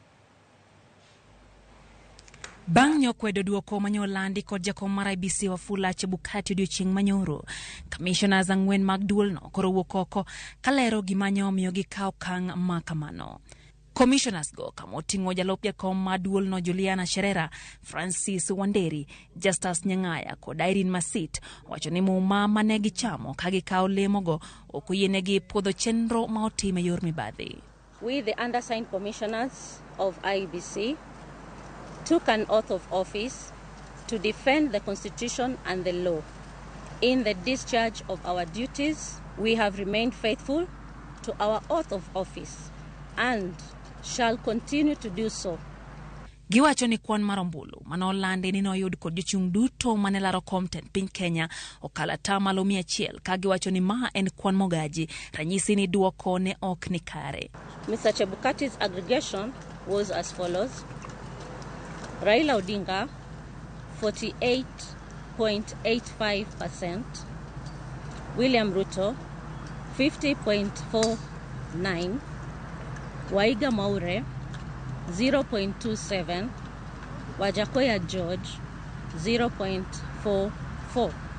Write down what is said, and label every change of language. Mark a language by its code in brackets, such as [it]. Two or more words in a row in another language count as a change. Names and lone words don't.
[luo] Bang' nyokwedo duoko manyolandi kod jakom mar IEBC Wafula Chebukati odiochieng' manyoro, Commissioners ang'wen mag duol no koro wuok oko kalero gima omiyo gikawo okang' ma kamano. Commissioners go kamoting'o jalup jakom mar duol no Juliana Sherera, Francis Wanderi, Justus Nyang'aya kod Irene Masit wacho ni Muma mane gichamo ka gikawo lemogo ok oyienegi puodho chenro ma otim e yor mibadhi. [en] We, the undersigned commissioners of IEBC, took an oath of office to defend the Constitution and the law. In the discharge of our duties, we have remained faithful to our oath of office and shall continue to do so. [luo] Giwacho ni kwan marombulu manolandi ni noyud kod jochung' duto manelaro kom ten piny Kenya okala tamalo 100 ka giwacho ni ma en kwan mogaji ranyisi ni duoko ne ok ni kare. [en] Mr. Chebukati's aggregation was as follows: Raila Odinga 48.85%, William Ruto 50.49%, Waiga Maure 0.27%, Wajakoya George 0.44%.